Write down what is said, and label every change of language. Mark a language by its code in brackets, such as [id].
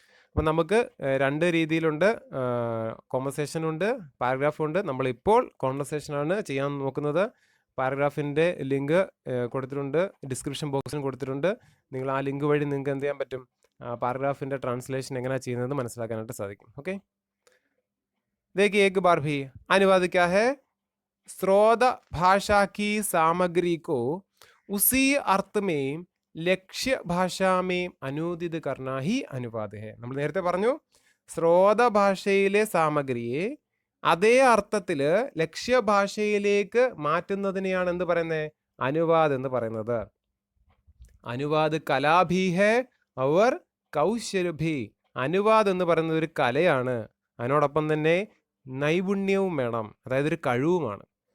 [ml] അപ്പം നമുക്ക് 2 രീതിയിലുണ്ട്, കോൺവെർസേഷനുണ്ട്, പാരഗ്രാഫുണ്ട്. നമ്മളിപ്പോൾ കോൺവെർസേഷനാണ് ചെയ്യാൻ നോക്കുന്നത്. പാരഗ്രാഫിൻ്റെ ലിങ്ക് കൊടുത്തിട്ടുണ്ട്, ഡിസ്ക്രിപ്ഷൻ ബോക്സിൽ കൊടുത്തിട്ടുണ്ട്. നിങ്ങൾ ആ ലിങ്ക് വഴി നിങ്ങൾക്ക് എന്ത് ചെയ്യാൻ പറ്റും, പാരഗ്രാഫിൻ്റെ ട്രാൻസ്ലേഷൻ എങ്ങനെയാണ് ചെയ്യുന്നത് മനസ്സിലാക്കാനായിട്ട് സാധിക്കും. ഓക്കെ. [hi] देखिए एक बार भी अनुवाद क्या है, स्रोत भाषा की सामग्री को उसी अर्थ में ലക്ഷ്യ ഭാഷാമേ അനുദിത് കർണ ഹി അനുവാദ ഹെ. [ml] നമ്മൾ നേരത്തെ പറഞ്ഞു സ്രോത ഭാഷയിലെ സാമഗ്രിയെ അതേ അർത്ഥത്തിൽ ലക്ഷ്യഭാഷയിലേക്ക് മാറ്റുന്നതിനെയാണ് എന്ത് പറയുന്നത്, അനുവാദ് എന്ന് പറയുന്നത്. [hi] അനുവാദ് കലാഭി ഹെ അവർ കൗശലഭി. [ml] അനുവാദ് എന്ന് പറയുന്നത് ഒരു കലയാണ്, അതിനോടൊപ്പം തന്നെ നൈപുണ്യവും വേണം, അതായത് ഒരു കഴിവുമാണ്.